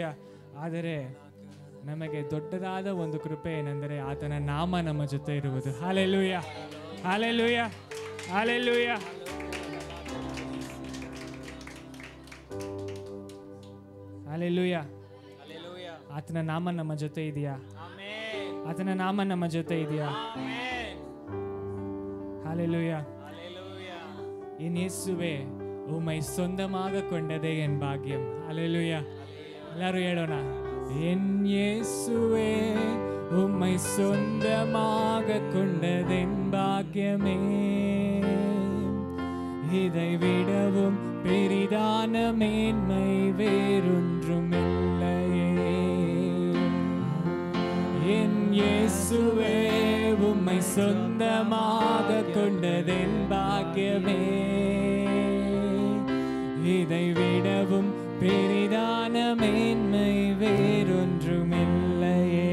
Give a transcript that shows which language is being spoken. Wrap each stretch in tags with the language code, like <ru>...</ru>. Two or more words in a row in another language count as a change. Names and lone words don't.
<kn>ಆದರೆ ನಮಗೆ ದೊಡ್ಡದಾದ ಒಂದು ಕೃಪೆ ಏನೆಂದರೆ ಆತನ ನಾಮ ನಮ್ಮ ಜೊತೆ ಇರುವುದು. ಹಲ್ಲೆಲೂಯ, ಹಲ್ಲೆಲೂಯ, ಹಲ್ಲೆಲೂಯ. ಹಲ್ಲೆಲೂಯ. ಆತನ ನಾಮ ನಮ್ಮ ಜೊತೆ ಇದೆಯಾ? ಆತನ ನಾಮ ನಮ್ಮ ಜೊತೆ ಇದೆಯಾ?</kn> <ta>ഹല്ലേലൂയ. என் இயேசுவே உம்மை சொந்தமாக கொண்டதே என் பாக்கியம். ഹല്ലേലൂയ. എല്ലാവരും ಹೇಳೋಣ. என் இயேசுவே உம்மை சொந்தமாக கொண்டதென் பாக்கியமே, இதை விடவும் பெரிதான மேன்மை வேறொன்றுமில்லையே. என் இயேசுவே உம்மை சொந்தமாக கொண்டதென் பாக்கியமே, இதை விடவும் பெரிதான மேன்மை வேறொன்றுமில்லையே.</ta>